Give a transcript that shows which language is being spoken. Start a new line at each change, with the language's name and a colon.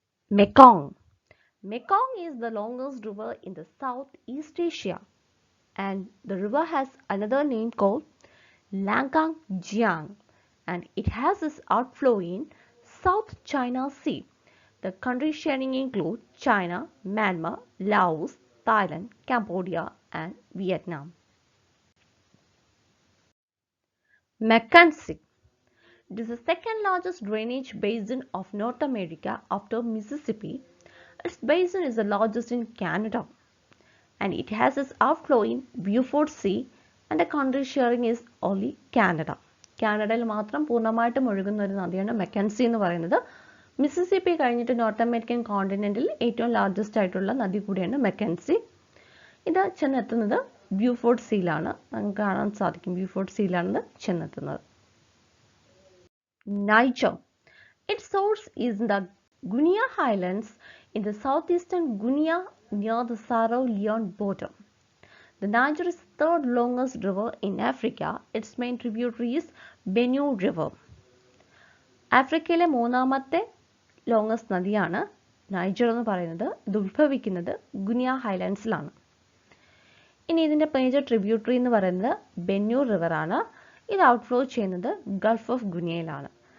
Malayalam: Mekong.
English: Mekong is the longest river in the Southeast Asia, and the river has another name called Langjiang, and it has its outflow in South China Sea. The countries sharing include China, Myanmar, Laos, Thailand, Cambodia, and Vietnam. Mackenzie. It is the second largest drainage basin of North America after Mississippi. Its basin is the largest in Canada, and it has its outflow in Beaufort Sea, and the country sharing is only Canada.
Malayalam: കാനഡയിൽ മാത്രം പൂർണ്ണമായിട്ടും ഒഴുകുന്ന ഒരു നദിയാണ് McKinsey എന്ന് പറയുന്നത്. Mississippi കഴിഞ്ഞിട്ട് north American കോണ്ടിനെന്റിൽ ഏറ്റവും ലാർജസ്റ്റ് ആയിട്ടുള്ള നദി കൂടിയാണ് മെക്കൻസി. ഇത് ചെന്നെത്തുന്നത് ബ്യൂഫോർട്ട് സീയിലാണ്. നമുക്ക് കാണാൻ സാധിക്കും ബ്യൂഫോർട്ട് സീയിലാണ് ഇത് ചെന്നെത്തുന്നത്. Niger.
English: Its source is in the Guinea Highlands in the southeastern Guinea near the Sierra Leone border. The Niger is the third longest river in Africa. Its main tributary is Benue River.
Malayalam: ആഫ്രിക്കയിലെ മൂന്നാമത്തെ longest നദിയാണ് Niger എന്ന് പറയുന്നത്. ഇത് ഉത്ഭവിക്കുന്നത് ഗുനിയ ഹൈലാൻഡ്സിലാണ്. ഇനി ഇതിൻ്റെ major tributary എന്ന് പറയുന്നത് ബെന്യൂ റിവറാണ്. ഇത് ഔട്ട്ഫ്ലോ ചെയ്യുന്നത് ഗൾഫ് ഓഫ് ഗുനിയയിലാണ്.